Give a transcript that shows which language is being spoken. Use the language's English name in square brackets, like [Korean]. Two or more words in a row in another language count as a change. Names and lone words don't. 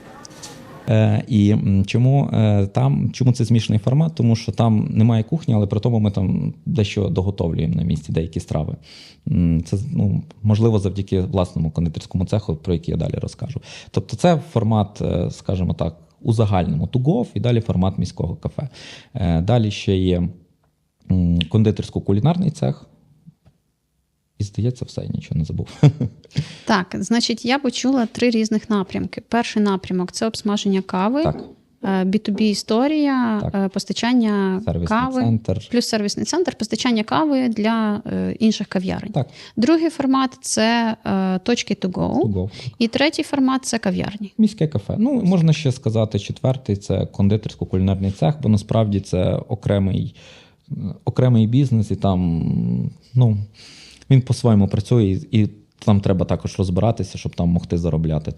[Ukrainian] І чому це змішаний формат? Тому що там немає кухні, але при тому ми там дещо доготовлюємо на місці, деякі страви. Це можливо завдяки власному кондитерському цеху, про який я далі розкажу. Тобто це формат, скажімо так, у загальному [English] to go, [Ukrainian] і далі формат міського кафе. Далі ще є кондитерсько-кулінарний цех. І, здається, все, я нічого не забув. Так, значить, я почула 3 різних напрямки. Перший напрямок – це обсмаження кави, Так. B2B історія, Так. постачання Сервісний кави, центр. плюс сервісний центр, постачання кави для інших кав'ярень. Так. Другий формат – це точки [English] to go. To go. [Ukrainian] І третій формат – це кав'ярні. Міське кафе. Можна ще сказати, четвертий – це кондитерсько-кулінарний цех, бо насправді це окремий бізнес, і там, він по-своєму працює, і там треба також розбиратися, щоб там могти заробляти.